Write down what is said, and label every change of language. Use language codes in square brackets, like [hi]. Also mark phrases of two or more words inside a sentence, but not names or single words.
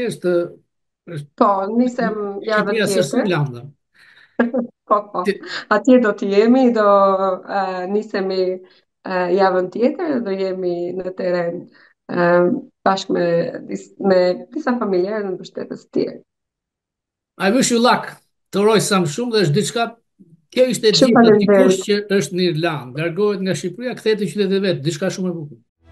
[sq] po, nisem javën tjetër. Po. Atje do të jemi, do nisemi javën tjetër, do jemi në teren bashkë me disa familjarë dhe mbështetës të tjerë. [en] I wish you luck. [sq] Të uroj sa më shumë dhe është diçka, kjo ishte gjithë dikush që është në Irlandë, largohet nga Shqipëria, kthehet në qytetin e vet, diçka shumë e bukur.